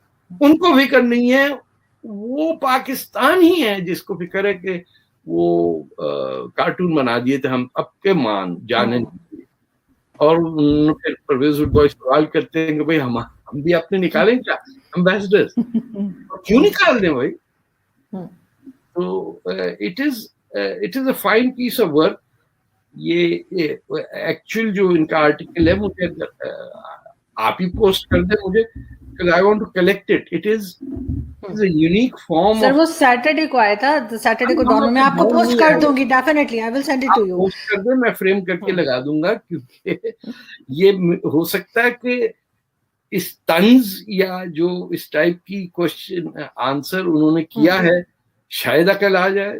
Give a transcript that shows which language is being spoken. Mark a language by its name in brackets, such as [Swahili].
[Urdu] ان کو فکر نہیں ہے, وہ پاکستان ہی ہے جس کو فکر ہے کہ وہ کارٹون بنا دیے تھے ہم اب کے مان جانے. اور پھر پرویز البوئی سوال کرتے ہیں کہ بھائی ہم بھی اپنے نکالیں کیا امبیسڈرز, کیوں نکال دیں بھائی. [English] تو it is a fine piece of work. [Urdu] یہ ایکچوئل جو ان کا آرٹیکل ہے مجھے آپ ہی پوسٹ کر دیں مجھے, [English] because I want to collect it. It is a unique form. [Urdu] سر وہ سیٹرڈے کو آیا تھا, سیٹرڈے کو ڈاؤن میں آپ کو پوسٹ کر دوں گی, [English] Definitely I will send it to you. [Urdu] Post کر دیں, میں فریم کر کے لگا دوں گا, کیونکہ یہ ہو سکتا ہے کہ اس طنز یا جو اس ٹائپ کی کوشچن آنسر انہوں نے کیا ہے شاید عقل آ جائے.